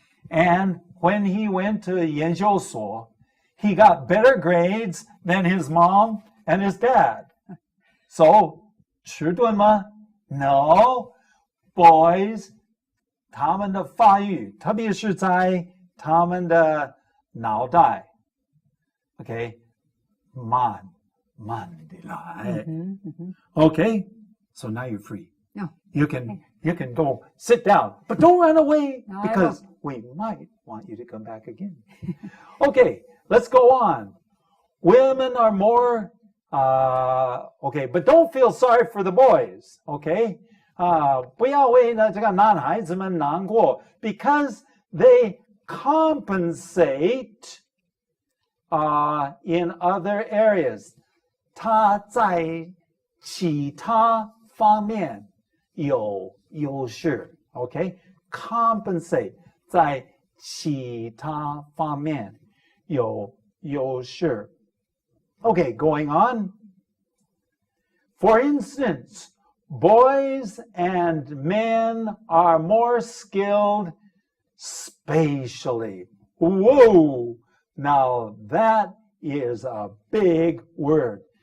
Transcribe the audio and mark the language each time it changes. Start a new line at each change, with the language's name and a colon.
English: And when he went to
Chinese: 研究所,
English: he got better grades than his mom and his dad. So,
Chinese: 迟钝吗?
English: No.
Chinese: Boys, 他们的发育，特别是在他们的脑袋 Okay, 慢地来.
English: Okay, so now you're free. No. You can go sit down, but don't run away, No, because we might want you to come back again. Okay, let's go on. Women are more, okay, but don't feel sorry for the boys, okay?
Chinese: 不要为呢这个男孩子们难过,
English: because they compensate in other areas.
Chinese: 他在其他方面有优势, okay? Compensate 在其他方面有优势.
English: Okay, going on. For instance, boys and men are more skilled spatially. Whoa! Now that is a big word.